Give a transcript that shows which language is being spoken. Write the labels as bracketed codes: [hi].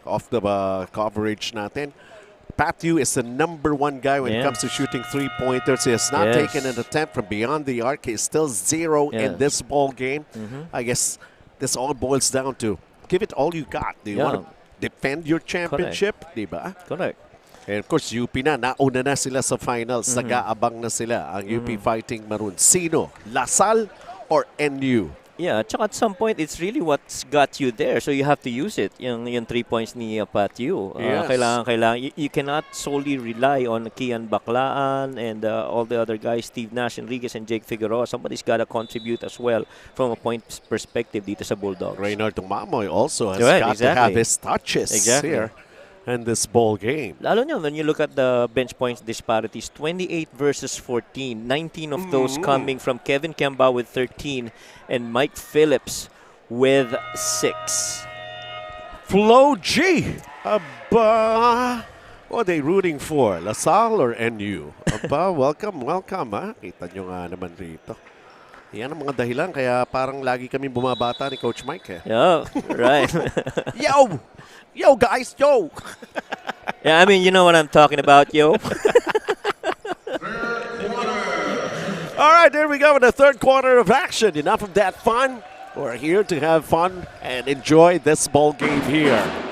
[en] Off the coverage [tl] natin. [en] Patthew is the #1 guy when it comes to shooting 3-pointers. He has not taken an attempt from beyond the arc. He's still 0 in this ball game. I guess this all boils down to give it all you got. Do you want to defend your championship? [tl] Diba? [en] Correct. And of course, [tl] UP nauna na sila sa finals. Nag-aabang na sila ang UP Fighting Maroon. Sino? Lasal or NU? [en] Yeah, tsaka at some point, it's really what's got you there. So you have to use it. [tl] Yung 3 points ni Patthew. Kailangan. [en] You cannot solely rely on Kian Baclaan and all the other guys, Steve Nash, Enriquez, and Jake Figueroa. Somebody's got to contribute as well from a point perspective [tl] dito sa Bulldogs. [en] Reynard Mamoy also has got to have his touches here in this ball game. [tl] Lalo niya, [en] when you look at the bench points disparities, 28 versus 14. 19 of those coming from Kevin Kembao with 13 and Mike Phillips with 6. [tl] Flo G! Aba! [en] What are they rooting for? [tl] Lasal or NU? Aba, welcome. Ha? Kita nyo nga naman rito. Yan ang mga dahilan kaya parang lagi kami bumabata ni Coach Mike. [en] Yeah, right. Yo! Yo, guys! Yo! Yeah, I mean, you know what I'm talking about, yo. All right, there we go in the third quarter of action. Enough of that fun. We're here to have fun and enjoy this ball game here.